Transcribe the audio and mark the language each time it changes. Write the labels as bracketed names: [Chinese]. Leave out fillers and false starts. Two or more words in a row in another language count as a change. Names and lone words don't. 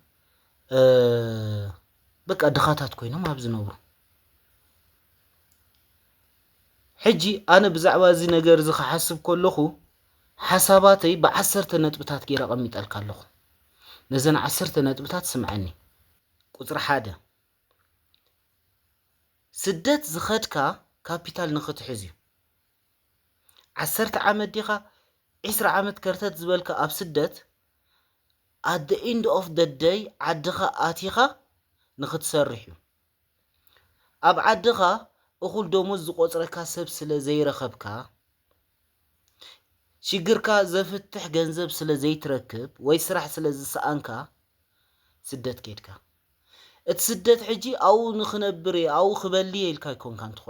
[Tigrinya] በቃ ድኻታት ኮይኖም ኣብ ዝነብሩ ሕጂ ኣነ ብዛዕባ እዚ ነገር እዚ ክሓስብ ከለኹ ሓሳባተይ ብ10 ነጥብታት ጌረ ቀሚጠልካ ኣለኹ ነዘን 10 ነጥብታት ስምዐኒ ቁፅሪ 1 ስደት ዝኸድካ ካፒታል ንኽትሕዝ እዩ 10 ዓመት ዲኻ 20 ዓመት ከርተት ዝበልካ ኣብ ስደት [English] at the end of the day [Tigrinya] ዓድኻ ኣቲኻ ንኽትሰርሕ እዩ ኣብ ዓድኻ እኹል ደሞዝ ዝቆፅረካ ሰብ ስለ ዘይረኸብካ ሽግርካ ዘፍትሕ ገንዘብ ስለ ዘይትረክብ ወይ ስራሕ ስለ ዝሰኣንካ ስደት ከድካ እቲ ስደት ሕጂ ኣው ንኽነብር ኣው ክበሊ ኢልካ ይኮንካ እንትኸዶ